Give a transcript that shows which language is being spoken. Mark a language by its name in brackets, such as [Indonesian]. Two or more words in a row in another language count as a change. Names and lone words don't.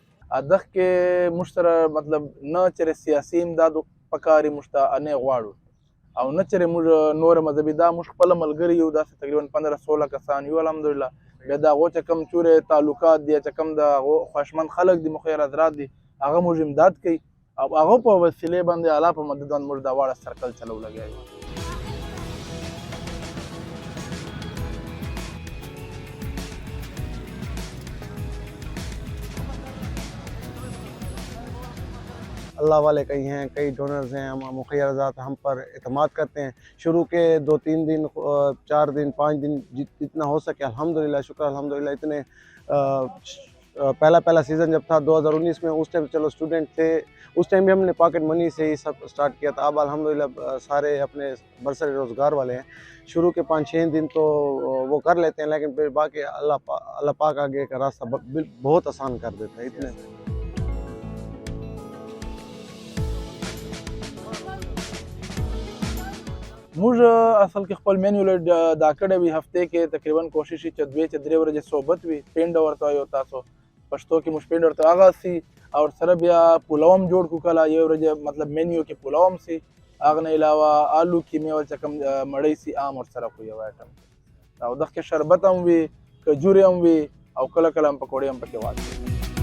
[Pashto] دغه کې موږ سره مطلب نه چېرې سیاسي امداد پکار یې موږ ته نه غواړو او نه چېرې موږ نور مذهبي دا موږ خپله ملګري یو داسې تقریبا 15-16 کسان یو الحمدلله. بیا د هغو چې کوم چورې تعلقات دي چې کوم د هغو خوشمند خلک دي مخیر حضرات دي هغه موږ امداد کوي او هغه په وسیلې باندې الله په مدد باندې موږ دا واړه سرکل چلو لګیا یو. [Urdu] اللہ والے کئی ہیں، کئی ڈونرز ہیں، ہم مکھیا حضرات ہم پر اعتماد کرتے ہیں. شروع کے 2-3 دن 4 دن 5 دن جتنا ہو سکے الحمدللہ شکر الحمدللہ اتنے پہلا سیزن جب تھا 2019 میں اس ٹائم چلو اسٹوڈنٹ تھے، اس ٹائم بھی ہم نے [English] pocket money [Urdu] سے ہی سب اسٹارٹ کیا تھا. اب الحمدللہ سارے اپنے برسرِ روزگار والے ہیں. شروع کے 5-6 دن تو وہ کر لیتے ہیں لیکن پھر باقی اللہ پاک آگے کا راستہ بہت آسان کر دیتا ہے اتنے. [Pashto] موږ اصل کې خپل مینیو دا کړی وي هفتې کې تقریبا کوشش چې 2-3 ورځې صحبت وي پینډ ورته وایو تاسو پښتو کې موږ پینډ ورته هغه سي او سره بیا پلو هم جوړ کړو کله یو ورځ مطلب مینیو کې پلو هم سي هغه نه علاوه آلو کیمیا ول چې کوم مړی سي عام ورسره خو یو آیټم او دغه کې شربت هم وي کجورې هم وي او کله کله هم پکوړې هم پکې واچوي.